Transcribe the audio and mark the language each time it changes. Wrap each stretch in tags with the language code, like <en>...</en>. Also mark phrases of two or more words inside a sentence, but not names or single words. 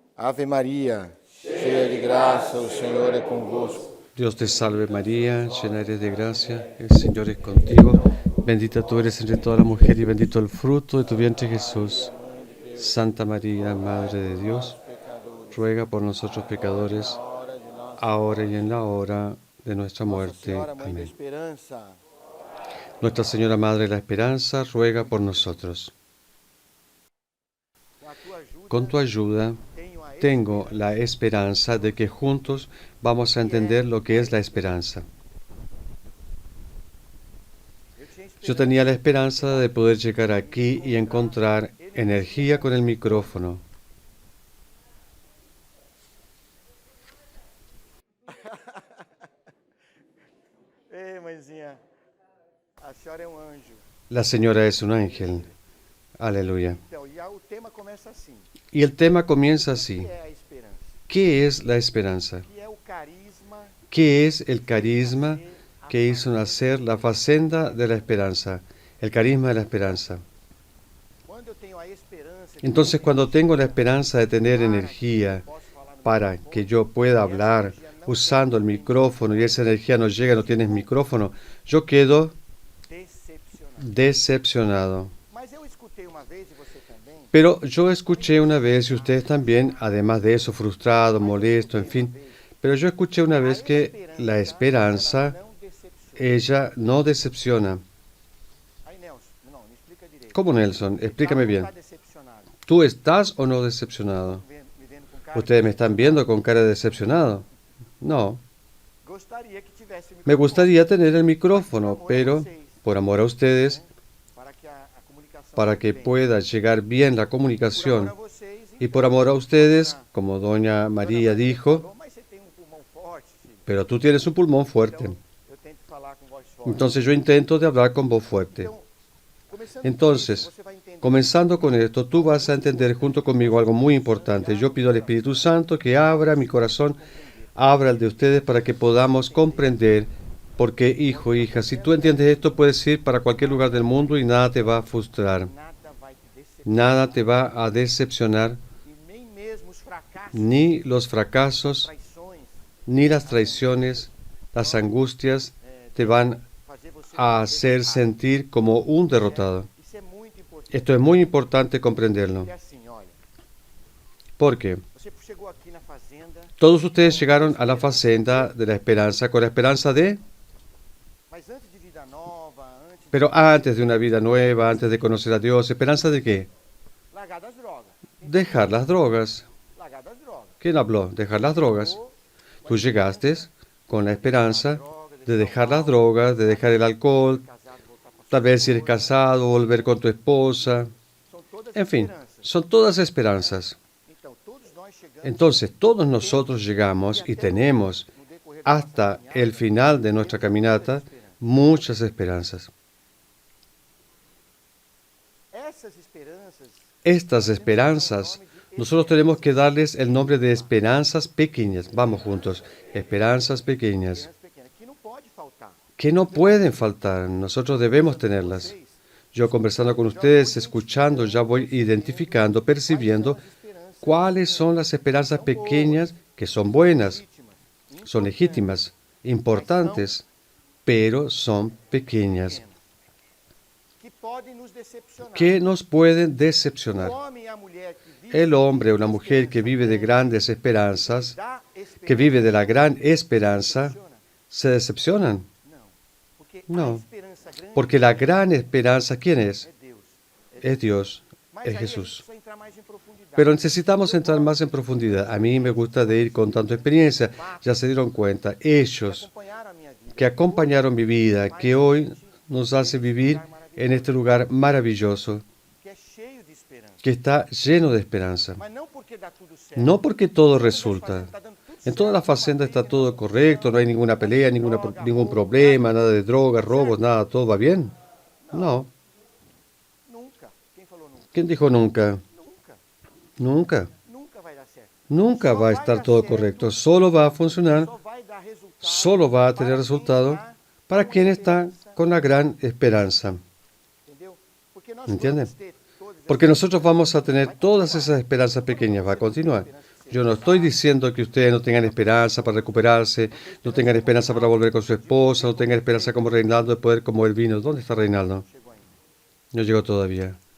<pt>Ave María, cheia de graça, o Senhor é convosco.</pt> <es>Dios te salve María, llena eres de gracia, el Señor es contigo. Bendita tú eres entre todas las mujeres y bendito el fruto de tu vientre Jesús. Santa María, Madre de Dios, ruega por nosotros pecadores, ahora y en la hora de nuestra muerte.</es> <pt>Senhora, Mãe da</pt> <es>Amén.</es> <pt>Esperança,</pt> <es>Nuestra Señora Madre de la Esperanza, ruega por nosotros.</es> <pt>com a tua ajuda,</pt> <es>Con tu ayuda,</es> <pt>tenho a</pt> <es>tengo la esperanza de que juntos vamos a entender lo que es la esperanza. Yo tenía la esperanza de poder llegar aquí y encontrar energía con el micrófono.</es> <pt>Ei, mãezinha, a senhora é um anjo.</pt> <es>La señora es un ángel. Aleluya.</es> <pt>Então, o tema começa assim.</pt> <es>Y el tema comienza</es> <pt>O</pt> <es>así.</es> <pt>que é a esperança?</pt> <es>¿Qué es la esperanza?</es> <pt>O que é o carisma</pt> <es>¿Qué es el carisma que hizo nacer la facenda de la esperanza? El carisma de la esperanza.</es> <pt>quando eu tenho a esperança de</pt> <es>Entonces, cuando tengo la esperança de tener energía</es> <pt>posso falar no</pt> <es>para que yo pueda hablar usando el micrófono y esa energía no llega, no tienes micrófono, yo quedo decepcionado. decepcionado.</es> <pt>Mas eu escutei uma vez, e você também,</pt> <es>Pero yo escuché una vez, y ustedes también, además de eso, frustrado, molesto, en fin, pero yo escuché una vez que la esperanza,</es> <pt>não decepciona.</pt> <es>ella no decepciona.</es> <pt>Aí, Nelson, não, me explica direito.</pt> <es>¿Cómo, Nelson? Explícame bien.</es> <pt>Está decepcionado.</pt> <es>¿Tú estás o no decepcionado?</es> <pt>Me vendo com cara</pt> <es>¿Ustedes me están viendo con cara de decepcionado? No.</es> <pt>Gostaria que tivesse o</pt> <es>Me</es> <pt>microfone</pt> <es>gustaría tener el micrófono, pero por amor a ustedes,</es> <pt>para que a comunicação</pt> <es>para</es> <pt>fique</pt> <es>que</es> <pt>bem.</pt> <es>pueda llegar bien la</es> <pt>Por amor</pt> <es>comunicación,</es> <pt>a vocês,</pt> <es>y por amor a ustedes, como doña María dijo,</es> <pt>falou, mas você tem um pulmão forte, filho.</pt> <es>pero tú tienes un pulmón fuerte.</es> <pt>Então, eu tento falar com voz forte.</pt> <es>Entonces yo intento de hablar con voz fuerte.</es> <pt>Então, começando</pt> <es>Entonces,</es> <pt>com isso, você vai entender</pt> <es>comenzando con esto, tú vas a entender junto conmigo algo muy importante. Yo pido al Espíritu Santo que abra mi corazón, abra el de ustedes para que podamos comprender. Porque, hijo, hija, si tú entiendes esto, puedes ir para cualquier lugar del mundo y nada te va a frustrar.</es> <pt>nada vai te decepcionar.</pt> <es>Nada te va a decepcionar,</es> <pt>E nem mesmo os fracassos,</pt> <es>ni los fracasos,</es> <pt>traições,</pt> <es>ni las traiciones, las angustias te van</es> <pt>fazer você</pt> <es>a hacer sentir como un derrotado.</es> <pt>Isso é muito importante.</pt> <es>Esto es muy importante comprenderlo.</es> <pt>Porque assim, olha,</pt> <es>Porque</es> <pt>você chegou aqui na fazenda,</pt> <es>todos ustedes llegaron a la facenda de la esperanza con la esperanza de,</es> <pt>mas antes de vida nova, antes</pt> <es>pero antes de una vida nueva, antes de conocer a Dios, ¿esperanza de qué?</es> <pt>de largar das drogas.</pt> <es>Dejar las drogas.</es> <pt>Largar das drogas.</pt> <es>¿Quién habló? Dejar las drogas. Tú llegaste con la esperanza de dejar las drogas, de dejar el alcohol,</es> <pt>Casado, voltar para</pt> <es>tal vez si eres casado, volver con tu esposa,</es> <pt>São todas</pt> <es>en fin,</es> <pt>esperanças.</pt> <es>son todas esperanzas.</es> <pt>Então, todos nós chegamos</pt> <es>Entonces, todos nosotros llegamos y tenemos</es> <pt>no decorrer da nossa</pt> <es>hasta</es> <pt>caminhada,</pt> <es>el final de nuestra caminata muchas esperanzas.</es> <pt>essas esperanças,</pt> <es>Estas esperanzas, nosotros tenemos que darles el nombre de esperanzas pequeñas. Vamos juntos, esperanzas pequeñas,</es> <pt>esperanças pequenas, que não pode faltar.</pt> <es>que no pueden faltar, nosotros debemos tenerlas.</es> <pt>Vocês,</pt> <es>Yo conversando con ustedes, escuchando, ya voy identificando, percibiendo</es> <pt>esperanças</pt> <es>cuáles son las esperanzas pequeñas que son buenas,</es> <pt>legítimas,</pt> <es>son legítimas, importantes, pero son pequeñas,</es> <pt>que podem nos decepcionar.</pt> <es>que nos pueden decepcionar.</es> <pt>O homem e a mulher que vivem</pt> <es>El hombre o la mujer que vive de grandes esperanzas,</es> <pt>da esperança</pt> <es>que vive de la gran esperanza,</es> <pt>decepciona?</pt> <es>se decepcionan.</es> <pt>Não, porque Não. a esperança grande</pt> <es>Porque la gran esperanza, ¿quién es?</es> <pt>é Deus.</pt> <es>Es Dios,</es> <pt>Mas</pt> <es>es</es> <pt>aí a gente</pt> <es>Jesús.</es> <pt>precisa entrar mais em profundidade.</pt> <es>Pero necesitamos entrar más en profundidad. A mí me gusta de ir contando experiencia. Ya se dieron cuenta, ellos</es> <pt>acompanharam a minha vida.</pt> <es>que acompañaron mi vida, que hoy nos hace vivir en este lugar maravilloso,</es> <pt>Que é cheio de esperança.</pt> <es>que está lleno de esperanza.</es> <pt>Mas não porque dá tudo certo.</pt> <es>No porque todo</es> <pt>Todas as</pt> <es>resulta.</es> <pt>fazendas tá dando tudo</pt> <es>En toda la</es> <pt>certo,</pt> <es>facenda está</es> <pt>família,</pt> <es>todo correcto, no hay ninguna pelea, ningún problema, nada de drogas, robos, nada, todo va bien. No.</es> <pt>Nunca. Quem falou nunca?</pt> <es>¿Quién dijo nunca?</es> <pt>Nunca.</pt> <es>Nunca.</es> <pt>Nunca vai dar certo.</pt> <es>Nunca va a estar todo correcto. Solo va a funcionar,</es> <pt>Só vai dar resultado.</pt> <es>solo va a tener</es> <pt>para quem</pt> <es>resultado</es> <pt>está</pt> <es>para</es> <pt>com</pt> <es>quien está</es> <pt>esperança.</pt> <es>con la gran esperanza.</es> <pt>Entendeu? Porque nós</pt> <es>¿Entienden?</es> <pt>vamos ter todas</pt> <es>Porque nosotros vamos a tener todas esas esperanzas pequeñas. Va a continuar. Yo no estoy diciendo que ustedes no tengan esperanza para recuperarse, no tengan esperanza para volver con su esposa, no tengan esperanza como Reinaldo de poder como él vino. ¿Dónde está Reinaldo? No llegó todavía.</es>